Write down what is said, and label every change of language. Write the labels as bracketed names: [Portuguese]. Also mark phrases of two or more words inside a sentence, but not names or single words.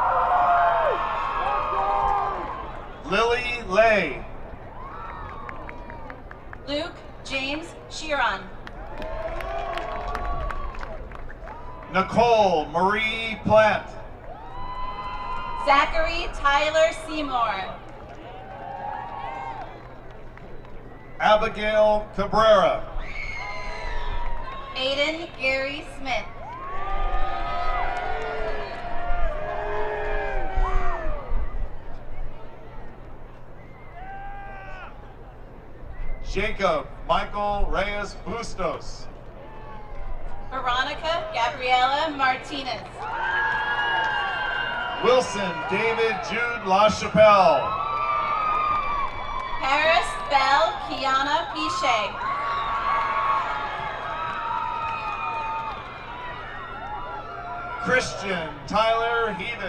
[English] Lily Lay. Luke James Sheeran. Nicole Marie Platt. Zachary Tyler Seymour. Abigail Cabrera. Aiden Gary Smith. Jacob Michael Reyes Bustos. Veronica Gabriela Martinez. Wilson David Jude LaChapelle. Paris Belle Kiana Pichet. Christian Tyler Heaton.